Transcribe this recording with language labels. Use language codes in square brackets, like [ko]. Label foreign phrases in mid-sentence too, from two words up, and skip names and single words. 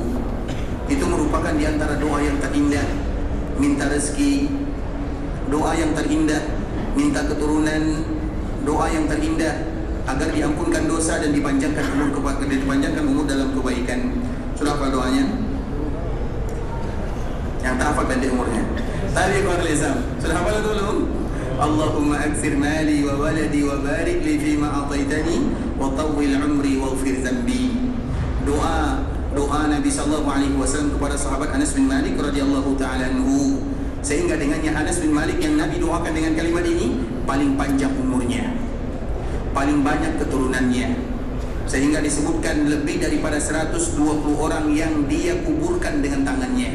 [ms] Itu merupakan di antara doa yang terindah. Minta rezeki, doa yang terindah. Minta keturunan, doa yang terindah, agar diampunkan dosa dan dipanjangkan umur dalam kebaikan. Sudah apa doanya? Yang tak hafal pendek umurnya. Tadi keluar Islam. Sudah hafal dulu? [ar] اللهم أكثر مالي وولدي وبارك لي فيما أعطيتني وطول عمري واغفر ذنبي. [ms] Doa Nabi [ar] صلى الله عليه وسلم [ms] kepada sahabat Anas bin Malik [ar] رضي الله تعالى عنه, [ms] sehingga dengannya Anas bin Malik yang Nabi doakan dengan kalimat ini paling panjang umurnya, paling banyak keturunannya, sehingga disebutkan lebih daripada 120 orang yang dia kuburkan dengan tangannya.